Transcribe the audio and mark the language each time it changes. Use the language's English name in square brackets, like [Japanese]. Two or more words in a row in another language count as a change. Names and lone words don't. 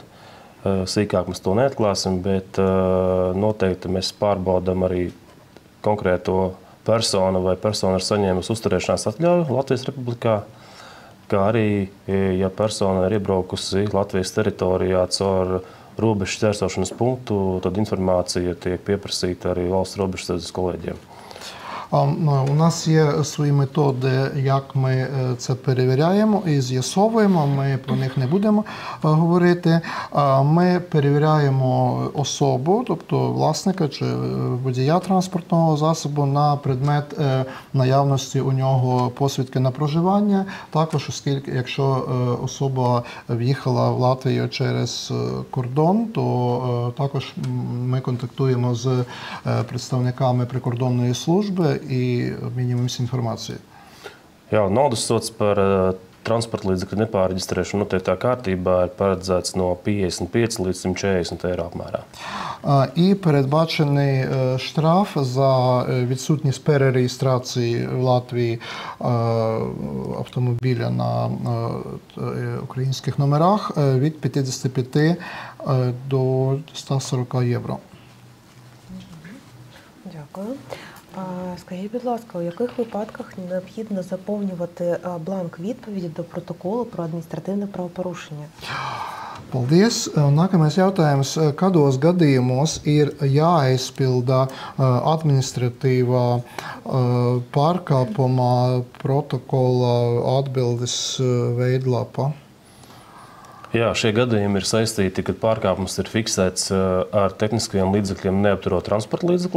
[Latvian] Sīkāk mēs to neatklāsim, bet noteikti mēs pārbaudam arī konkrēto personu vai persona ir saņēmusi uzturēšanās atļauju Latvijas Republikā, kā arī, ja persona ir iebraukusi Latvijas teritorijā caur robežu šķērsošanas punktu, tad informācija tiek pieprasīta arī valsts robežsardzes kolēģiem. [Ukrainian] У нас є свої методи, як ми це перевіряємо і з'ясовуємо, ми про них не будемо говорити. Ми перевіряємо особу, тобто власника чи водія транспортного засобу на предмет наявності у нього посвідки на проживання. Також, оскільки, якщо особа в'їхала в Латвію через кордон, то також ми контактуємо з представниками прикордонної служби і обмінюємося інформацією. [Latvian] Jā, naudas sods par transporta līdzekļu nepāreģistrēšanu noteiktā kārtībā ir paredzēts no 55 līdz 140 eiro apmērā. [Ukrainian] І передбачений штраф за відсутність перереєстрації в Латвії автомобіля на українських номерах від 55 до 140 євро. Дякую. Скажіть, будь ласка, у яких випадках необхідно заповнювати бланк відповіді до протоколу про адміністративне правопорушення? [Latvian] Paldies. Nākamais jautājums. Kādos gadījumos ir jāaizpilda administratīvā pārkāpuma protokola atbildes veidlapa? Jā, šie gadījumi ir saistīti, kad pārkāpums ir fiksēts ar tehniskajiem līdzekļiem neapturot transporta līdzekli.